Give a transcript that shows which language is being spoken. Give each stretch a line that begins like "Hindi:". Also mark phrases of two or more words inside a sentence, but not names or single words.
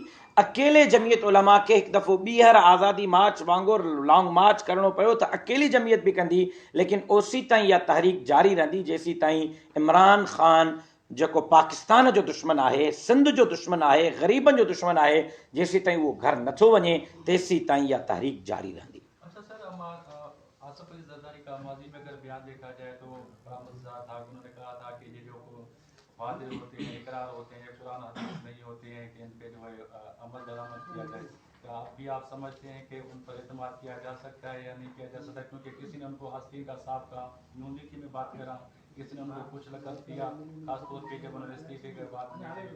Sindhi: अकेले जमियत उलमा खे हिकु दफ़ो ॿीहर आज़ादी मार्च वांगुरु लॉन्ग मार्च करणो पियो त अकेली जमियत बि कंदी, लेकिन ओसी ताईं इहा तहरीक जारी रहंदी जेसी ताईं इमरान ख़ान जेको पाकिस्तान जो दुश्मन आहे, सिंध जो दुश्मन आहे, ग़रीबनि जो दुश्मन आहे, जेसी ताईं उहो घर नथो वञे तेसी ताईं इहा तहरीक जारी रहंदी.
Urdu: اچھا سر, آصف علی زرداری کا ماضی میں اگر بیان دیکھا جائے تو بڑا مزدار تھا. انہوں نے کہا تھا کہ یہ جو وعدے ہوتے ہیں, اقرار ہوتے ہیں, قرآن حدیث نہیں ہوتے ہیں کہ ان پہ جو ہے عمل درآمد کیا جائے. آپ سمجھتے ہیں کہ ان پر اعتماد کیا جا سکتا ہے یا نہیں کیا جا سکتا, کیونکہ کسی نے ان کو ہستی کا صاحب کا نون لیگ کی میں بات کر رہا ہوں, کسی نے ان کو کچھ لقب دیا, خاص طور پہ جب انہوں نے استعفے کے بعد.